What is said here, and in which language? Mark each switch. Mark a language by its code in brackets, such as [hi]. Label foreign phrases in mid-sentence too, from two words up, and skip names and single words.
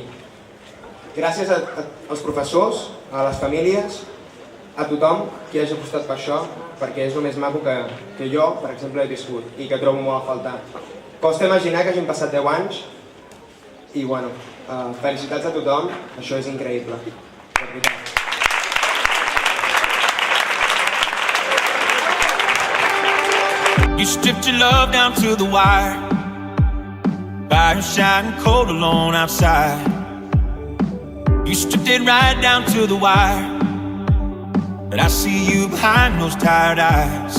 [ca] Gràcies als professors, a les famílies, a tothom qui hagi apostat per això, perquè és el més maco que jo, per exemple, he viscut i que trobo molt a faltar. Costa imaginar que hagin passat 10 anys i, bueno, felicitats a tothom, això és increïble. [en] You stripped your love down to the wire, fire shining cold alone outside. You stripped it right down to the wire, but I see you behind those tired eyes.